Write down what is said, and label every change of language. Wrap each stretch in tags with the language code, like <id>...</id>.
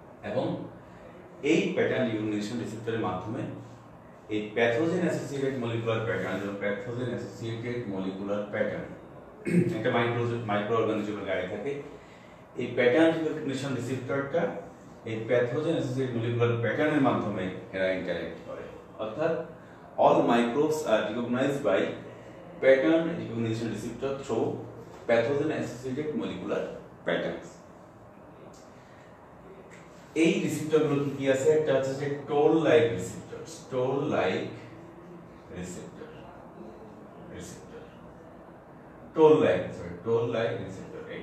<bn>এবং এই pattern recognition রিসেপ্টরের মাধ্যমে এই pathogen associated molecular pattern, pathogen associated molecular pattern একটা মাইক্রো অর্গানিজমের গায়ে থাকে। এই প্যাটার্ন রিকগনিশন রিসেপ্টরটা এই প্যাথোজেন অ্যাসোসিয়েটেড মলিকুলার প্যাটার্নের মাধ্যমে এরা ইন্টারঅ্যাক্ট করে।</bn> <en>অর্থাৎ all microbes are recognized by pattern recognition receptor through pathogen associated molecular patterns.</en> <bn>এই রিসেপ্টরগুলো কি আছে? একটা হচ্ছে যে toll like রিসেপ্টরস, toll like receptor, toll like receptor.</bn>